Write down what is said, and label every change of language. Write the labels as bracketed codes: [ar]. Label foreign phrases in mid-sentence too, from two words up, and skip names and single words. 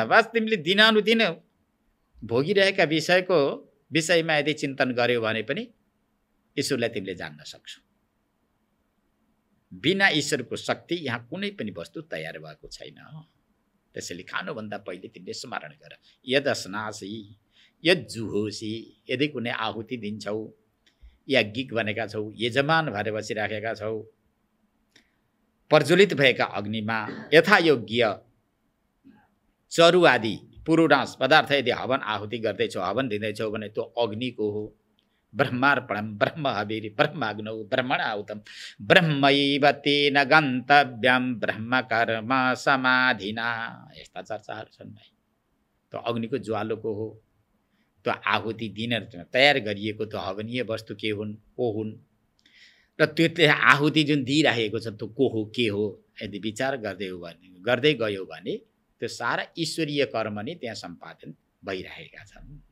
[ne] बस तिमीले दिनानुदिन भोगिरहेका विषयको विषयमा यदि चिन्तन गर्यो भने पनि ईश्वरलाई तिमीले जान्न सक्छौ। बिना ईश्वरको शक्ति यहाँ कुनै पनि वस्तु तयार भएको छैन। त्यसैले खानुभन्दा पहिले तिमीले स्मरण गर। [sa] यद अस्नासी यद जुहोसी, [ne] यदि कुनै आहुति दिन्छौ, याज्ञिक बनेका छौ, यजमान भएर बसिराखेका छौ, प्रज्वलित भएका अग्निमा यथायोग्य चरु आदि पुरुडांस पदार्थ यदि हवन आहुति गर्दैछौ, हवन दिँदैछौ भने त्यो अग्निको हो। [sa] ब्रह्मार्पणम ब्रह्म हविर ब्रह्माग्नौ ब्रह्मणाहुतम ब्रह्मैव तेन गन्तव्यम ब्रह्म कर्म समाधिना। [ne] यस्ता चर्चाहरू छन् भाइ। त्यो अग्निको ज्वालोको हो। त्यो आहुति दिन तयार गरिएको त्यो हवनीय वस्तु के हुन्, को हुन्, र त्यो आहुति जुन दिइराखेको छ त्यो को हो, के हो, यदि विचार गर्दै गयो भने त्यो सारा ईश्वरीय कर्म नै त्यहाँ सम्पादन भइरहेका छन्।